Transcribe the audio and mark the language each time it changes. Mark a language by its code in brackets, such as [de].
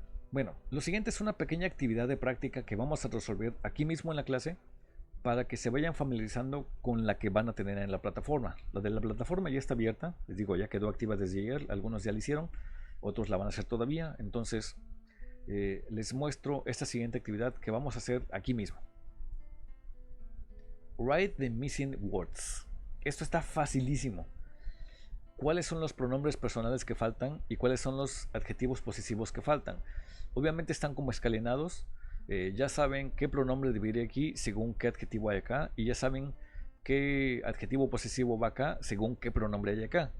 [es] Bueno, lo siguiente es una pequeña actividad de práctica que vamos a resolver aquí mismo en la clase para que se vayan familiarizando con la que van a tener en la plataforma. La de la plataforma ya está abierta, les digo, ya quedó activa desde ayer, algunos ya la hicieron, otros la van a hacer todavía. Entonces les muestro esta siguiente actividad que vamos a hacer aquí mismo. [en] Write the missing words. [es] Esto está facilísimo. ¿Cuáles son los pronombres personales que faltan y cuáles son los adjetivos posesivos que faltan? Obviamente están como escalonados. Ya saben qué pronombre debe ir aquí según qué adjetivo hay acá, y ya saben qué adjetivo posesivo va acá según qué pronombre hay acá.